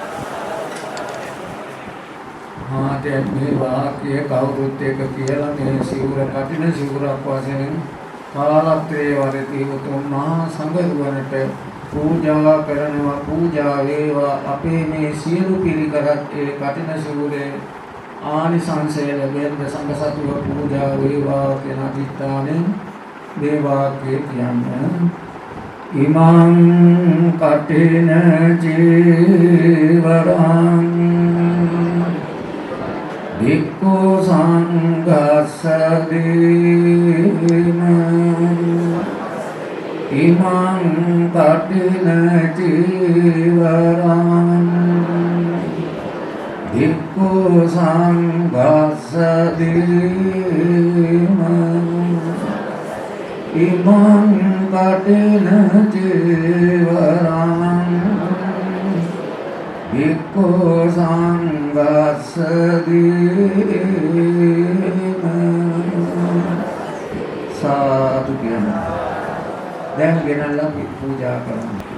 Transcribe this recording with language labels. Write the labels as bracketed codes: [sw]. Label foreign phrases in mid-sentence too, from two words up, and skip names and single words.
[si] දැන් මේ වාක්‍ය කවුරුත් එක කියලා මේ සිවුර කටින සිවුරක් වශයෙන් කාලත්‍රයේ වරදී උතුම් මහා සංඝරුවනට පූජා කරනවා. පූජා වේවා අපේ මේ සියලු පිළිකරත් ඒ කටින සිවුරේ ආනිසංසය ලැබෙන්න සංඝ සතුව පූජා වේවා කියන අදිස්ථානෙන් මේ වාක්‍ය කියන්නේ. [pi] ඉමං කටින ජීවරං භික්ඛු සංඝස්ස දීන ඉමං කටින ජීවරං භික්ඛු සංඝස්ස දීන ඉමං කටින ජීවරං භික්ඛු සංඝස්ස දීන [si] සාදු කියන දැන් ගෙනල්ලා පූජා කරමු.